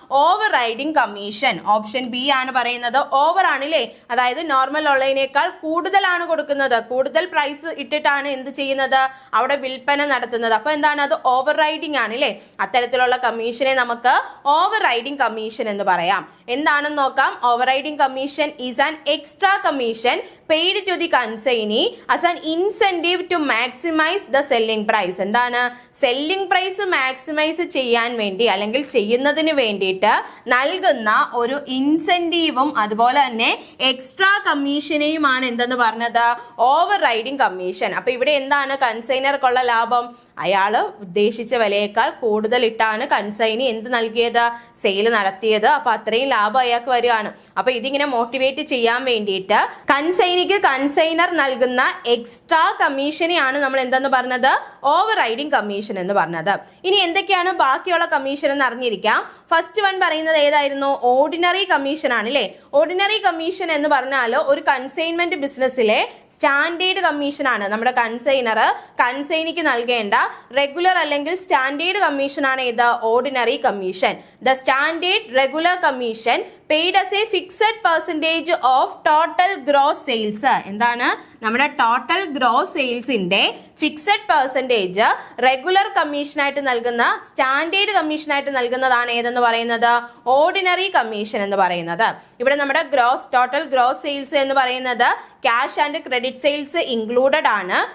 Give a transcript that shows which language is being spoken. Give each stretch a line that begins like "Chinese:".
Malayalam: Over riding commission. Option B ആണ് പറയുന്നത്. Over ആണില്ലേ, അതായത് നോർമൽ ഉള്ളതിനേക്കാൾ കൂടുതലാണ് കൊടുക്കുന്നത്, കൂടുതൽ പ്രൈസ് ഇട്ടിട്ടാണ് എന്ത് ചെയ്യുന്നത്? അവിടെ വിൽപ്പന നടത്തുന്നത്. അപ്പൊ എന്താണ്? അത് ഓവർ റൈഡിംഗ് ആണില്ലേ. അത്തരത്തിലുള്ള കമ്മീഷനെ നമുക്ക് ഓവർ റൈഡിംഗ് കമ്മീഷൻ എന്ന് പറയാം. എന്താണെന്ന് നോക്കാം.
English: Overriding commission is an extra commission paid to the consignee as an incentive to maximize the selling price.
Malayalam: എന്താണ്? സെല്ലിംഗ് പ്രൈസ് മാക്സിമൈസ് ചെയ്യാൻ വേണ്ടി അല്ലെങ്കിൽ ചെയ്യുന്നതിന് വേണ്ടിയിട്ട് നൽകുന്ന ഒരു ഇൻസെന്റീവും അതുപോലെ തന്നെ എക്സ്ട്രാ കമ്മീഷനെയുമാണ് എന്തെന്ന് പറഞ്ഞത്? Over riding commission. അപ്പൊ ഇവിടെ എന്താണ് കൺസൈനർക്കുള്ള ലാഭം? അയാള് ഉദ്ദേശിച്ച വിലയേക്കാൾ കൂടുതൽ ഇട്ടാണ് കൺസൈനി എന്ത് നൽകിയത്? സെയിൽ നടത്തിയത്. അപ്പൊ അത്രയും ലാഭം അയാൾക്ക് വരികയാണ്. അപ്പൊ ഇതിങ്ങനെ മോട്ടിവേറ്റ് ചെയ്യാൻ വേണ്ടിയിട്ട് കൺസൈനിക്ക് കൺസൈനർ നൽകുന്ന എക്സ്ട്രാ കമ്മീഷനെയാണ് നമ്മൾ എന്തെന്ന് പറഞ്ഞത്? ഓവർ റൈഡിംഗ് കമ്മീഷൻ എന്ന് പറഞ്ഞത്. ഇനി എന്തൊക്കെയാണ് ബാക്കിയുള്ള കമ്മീഷൻ എന്ന് അറിഞ്ഞിരിക്കാം. ഫസ്റ്റ് വൺ പറയുന്നത് ഏതായിരുന്നു? ഓർഡിനറി കമ്മീഷൻ ആണ് അല്ലേ. ഓർഡിനറി കമ്മീഷൻ എന്ന് പറഞ്ഞാൽ ഒരു കൺസൈൻമെന്റ് ബിസിനസ്സിലെ സ്റ്റാൻഡേർഡ് കമ്മീഷൻ ആണ്. നമ്മുടെ കൺസൈനർ കൺസൈനിക്ക് നൽകേണ്ട റെഗുലർ അല്ലെങ്കിൽ സ്റ്റാൻഡേർഡ് കമ്മീഷൻ ആണ് ഏത്? Ordinary commission.
English: The standard regular commission paid as a fixed percentage of total gross sales.
Malayalam: എന്താണ്? നമ്മുടെ total gross സെയിൽസിന്റെ fixed percentage regular കമ്മീഷനായിട്ട് നൽകുന്ന, സ്റ്റാൻഡേർഡ് കമ്മീഷനായിട്ട് നൽകുന്നതാണ് ഏതെന്ന് പറയുന്നത്? ഓർഡിനറി കമ്മീഷൻ എന്ന് പറയുന്നത്. ഇവിടെ നമ്മുടെ ടോട്ടൽ ഗ്രോസ് സെയിൽസ് എന്ന് പറയുന്നത് cash and credit sales included ആണ്.